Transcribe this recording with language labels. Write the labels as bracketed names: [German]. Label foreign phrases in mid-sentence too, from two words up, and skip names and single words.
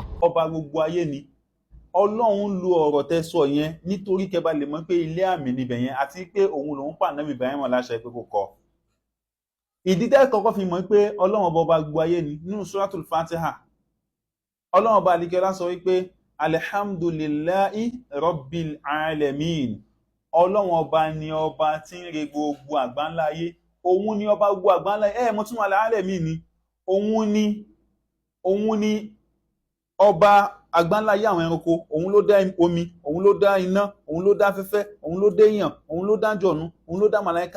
[Yoruba] Ọba gbogbo ayé ni Ọlọ́run lo ọ̀rọ̀ tẹ́ sọ yẹn nítorí kẹ́ bá lè mọ̀ pé ilé àmì níbẹ̀ yẹn àti pé òun lòun pa Ànábì Ibrahim láṣẹ pé kó kọ́. Ìdí tẹ́ kọ́kọ́ fi mọ̀ pé Ọlọ́run ọba gbogbo ayé ni nínú Suratul Fatiha. Ọlọ́run ọba àlìkẹ́lá sọ wípé [Arabic] الحمد لله رب العالمين. [Yoruba] Ọlọ́run ọba ni ọba tí ń re gbogbo àgbáńlá ayé. Òun ni ọba gbogbo àgbáńlá ayé. Mo tún wà láàrẹ̀ mí ni. Òun ni ọba àgbáńlá ayé àwọn ẹranko. Òun ló dá omi, òun ló dá iná, òun ló dá afẹ́fẹ́, òun ló dá èèyàn, òun ló dá jọ̀nú, òun ló dá màláíkà.